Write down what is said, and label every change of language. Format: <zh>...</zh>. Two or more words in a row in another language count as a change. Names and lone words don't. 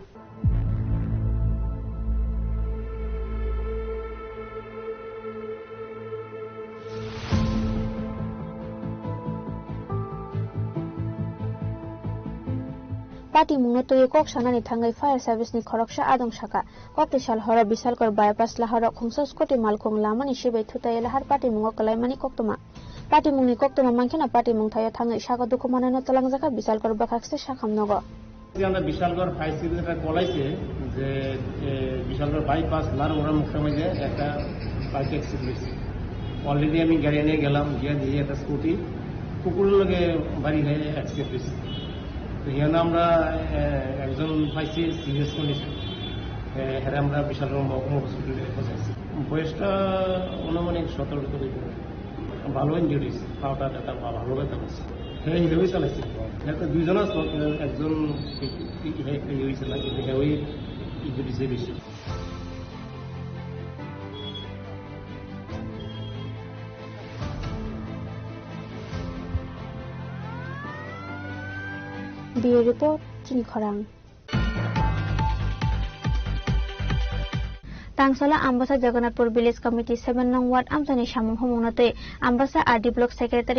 <trp>Party Mungoto Kok Shanani Tangai</trp> <en>Fire Service</en> <trp>ni Koroksha Adong Shaka Koktisal Hora Bisalkor Bypass Lahara Kongsa Skoti Malkong Lamani Shibe Tutay Lahar Party Mungo Kalamani Koktoma Party Muni Koktoma Mankana Party Mung Taya Tangai Shaka Dokumana no Talangzaka Bisalkor Bakakse Shakam Nogo</trp> <bn>বিশালগড়</bn> <en>fire serviceটা</en> <bn>বলাইছে যে বিশালগড় বাইপাস লারোরা মুখে একটা</bn> <en>bike accident</en> <bn>হয়েছে। অলরেডি আমি গাড়ি নিয়ে গেলাম, গিয়ে দিয়ে একটা স্কুটি কুকুরের লগে বাড়ি হয়ে অ্যাক্সিডেন্ট হয়েছে। তো এখানে আমরা একজন পাইছি</bn> <en>serious condition,</en> <bn>হ্যাঁ আমরা বিশালগড় মহকুমা হসপিটালে পৌঁছাইছি। বয়সটা অনুমানিক 17 করে ভালো ইঞ্জুরি হয়েছে, পাওয়াটা একটা ভালো ব্যথা হয়েছে। হ্যাঁ হিরোই চালাইছে, একটা দুইজন আসলো, একজন একটা ইয়ে হয়েছে না, কিন্তু হ্যাঁ ওই ইঞ্জুরিসে বেশি।</bn> <en>Bureau Report</en> <trp>Chini Khorang Tangsola Ambasa Jagannathpur Village Committee 7 Nong Ward Amsani Shamung Homonate Ambasa RD Block Secretary</trp>